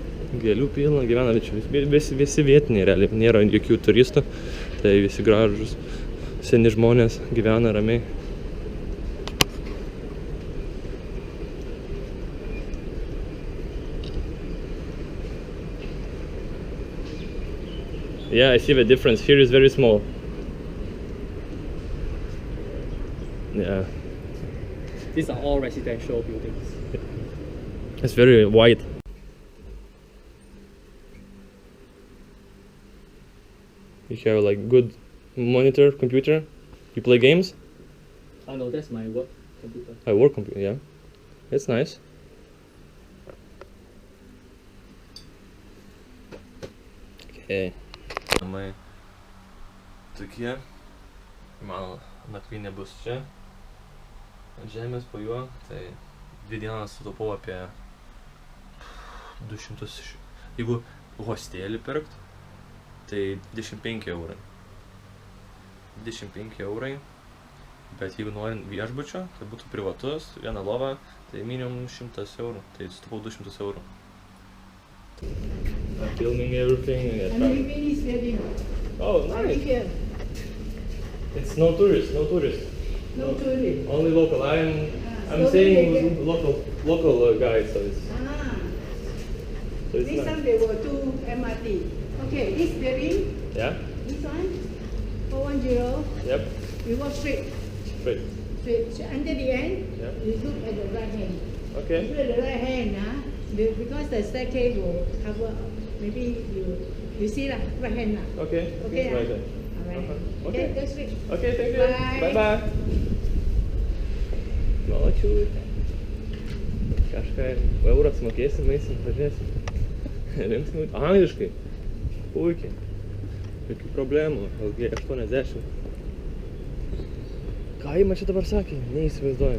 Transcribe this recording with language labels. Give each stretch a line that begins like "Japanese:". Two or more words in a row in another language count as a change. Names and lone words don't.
Lithuanian: Gėlių pilna, gyvena visi vietiniai realiai, nėra jokių turistų, tai visi gražus, seni žmonės gyvena ramiai.
English: Yeah, I see the difference. Here is very small. Yeah. These are all residential buildings. It's very wide. You have like good monitor, computer. You play games? Oh no, that's my work computer. I work computer, yeah. It's nice. Okay.
Lithuanian: Namai tokie. Mano nakvynė bus čia. Ant žemės po juo. Tai 2 dienas sutaupau apie 200. Jeigu hostelį pirkt, tai 25 eurai. 25 eurai. Bet jeigu norint viešbučio, tai būtų privatus, viena lova, tai minimum 100 eurų. Tai sutaupau 200 eurų.
English: I'm filming everything. And everybody is living Oh, right nice. here. It's no tourists, no tourists. No tourists. Only local. I'm So staying they with local guys, so it's Ah, so this it's time nice. there were 2 MRT. Okay, this building, Yeah. this one, 410, Yep. you go straight. Straight. Straight. So until the end, Yeah. you look at the right hand. Okay. Look at the right hand, because the staircase will cover, maybe you see lah, right hand lah. Okay. Okay, It's right there. Alright. Uh-huh. Okay, Okay. go straight. Okay. Thank you. Bye. Bye.
Lithuanian: Malačiu. Kažką eurą sumokėsim, eisim, pažiūrėsim. Linksmai. Angliškai. Puikiai. Jokių problemų. Ilgai 80. Ką jį man čia dabar sakė? Neįsivaizduoju.